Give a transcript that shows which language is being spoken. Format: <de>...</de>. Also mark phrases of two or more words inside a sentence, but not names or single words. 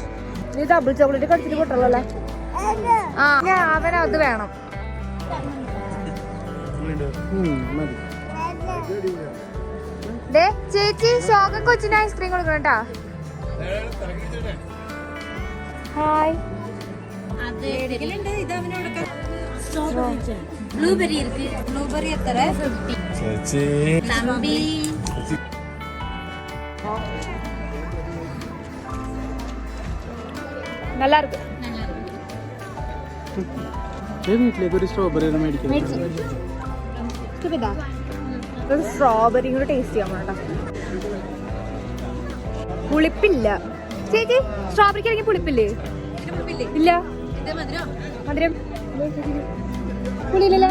<ml>നീ</ml> <en>double chocolate</en> <ml>കടിച്ചിട്ട് പൊട്ടല്ലേ? അവനത് വേണം. ചേച്ചി ശോക കൊച്ചിന് ഐസ്ക്രീം കൊടുക്കണം കേട്ടാ. ഹായ്.</ml> <ta>ப்ளூபெரி இருக்கு. ப்ளூபெரி எத்தனை? 50. நம்பி நல்லா இருக்கு.</ta> <ml>വീട്ടിലേക്ക് ഒരു സ്ട്രോബെറി മേടിക്കാം. ഒരു സ്ട്രോബെറി കൂടെ ടേസ്റ്റ് ചെയ്യാൻ വേണ്ട. പുളിപ്പില്ല ചേച്ചി. സ്ട്രോബെറിക്ക് ഇറങ്ങി പുളിപ്പില്ലേ? ഇല്ല. മധുരം പുളിയില്ലല്ലോ.</ml>